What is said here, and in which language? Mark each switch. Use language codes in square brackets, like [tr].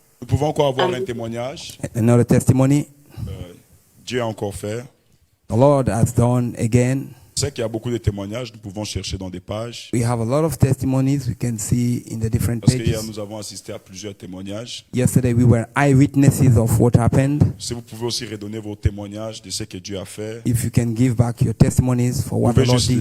[fr] Nous pouvons encore avoir un témoignage. [en] Another testimony. [fr] Dieu a encore fait. [en] The Lord has done again. [fr] Je sais qu'il y a beaucoup de témoignages, nous pouvons chercher dans des pages. [en] We have a lot of testimonies we can see in the different [fr] Parce qu'hier, [en] pages. [fr] nous avons assisté à plusieurs témoignages. [en] Yesterday we were eyewitnesses of what happened. [fr] Si vous pouvez aussi redonner vos témoignages de ce que Dieu a fait. [en] If you can give back your testimonies for what the Lord did.